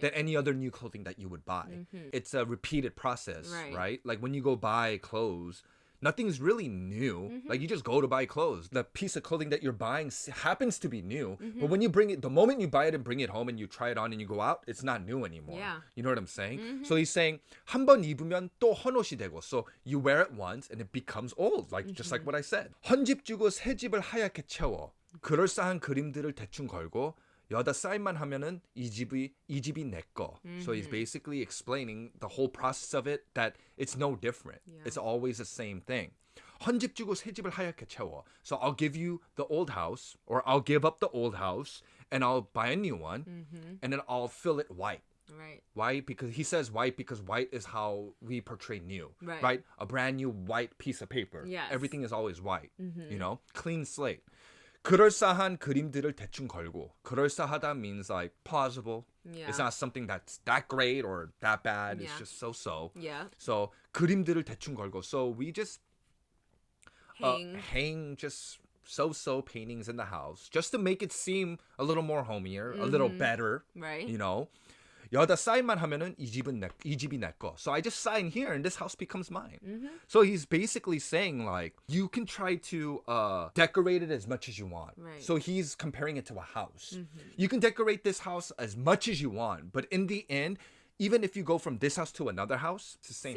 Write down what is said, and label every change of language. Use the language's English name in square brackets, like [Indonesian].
[English] than any other new clothing that you would buy. It's a repeated process, Right. right? Like when you go buy clothes, nothing's really new. Like you just go to buy clothes. The piece of clothing that you're buying happens to be new, but when you bring it, the moment you buy it and bring it home and you try it on and you go out, it's not new anymore. Yeah. You know what I'm saying? So he's saying [Korean] 한 번 입으면 또 헌옷이 되고. [English] So you wear it once and it becomes old, like just like what I said. [Korean] 헌집 주고 새 집을 하얗게 채워. 그럴싸한 그림들을 대충 걸고. 여다 사인만 하면은 이 집이 내 거. [English] So he's basically explaining the whole process of it, that it's no different. Yeah. It's always the same thing. [Korean] 헌집 주고 새 집을 하얗게 채워. [English] So I'll give you the old house, or I'll give up the old house and I'll buy a new one, and then I'll fill it white. Right. White, because he says white because white is how we portray new, Right. A brand new white piece of paper. Yes. Everything is always white, clean slate. [Korean] 그럴싸한 그림들을 대충 걸고. [English] 그럴싸하다 means like plausible. Yeah. It's not something that's that great or that bad. It's Yeah. just so-so. Yeah. So [Korean] 그림들을 대충 걸고. [English] So we just hang just so-so paintings in the house just to make it seem a little more homier, a little better. Right. [Korean] 여다 사인만 하면은 이 집이 내 거. [English] So I just sign here and this house becomes mine. So he's basically saying like you can try to decorate it as much as you want. Right. So he's comparing it to a house. You can decorate this house as much as you want, but in the end, even if you go from this house to another house, it's the same,